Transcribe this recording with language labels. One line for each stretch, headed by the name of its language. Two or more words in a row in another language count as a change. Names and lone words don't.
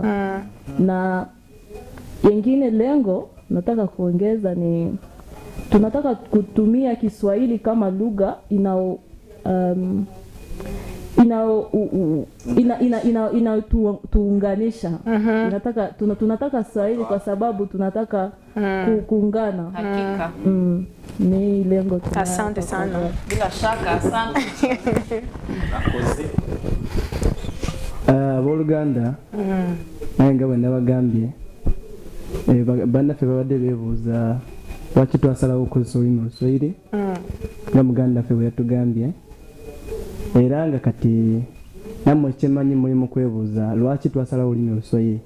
Swahili: Na ingine lengo nataka kuongeza ni tunataka kutumia Kiswahili kama lugha tuunganisha. Tunataka Swahili kwa sababu tunataka kuungana. Hakika. Ni lengo tunayo. Asante sana. Bila shaka asante.
Ganda: Abooluganda naye nga bwe nabagambye bannaffe babadde beebuuza lwaki twasalawo okukozesa olulimi Oluswayiri nga muganda ffe bwe yatugambye, era nga kati nammwe kyemanyi muli mu kwebuuza lwaki twasalawo olulimi Oluswayiri.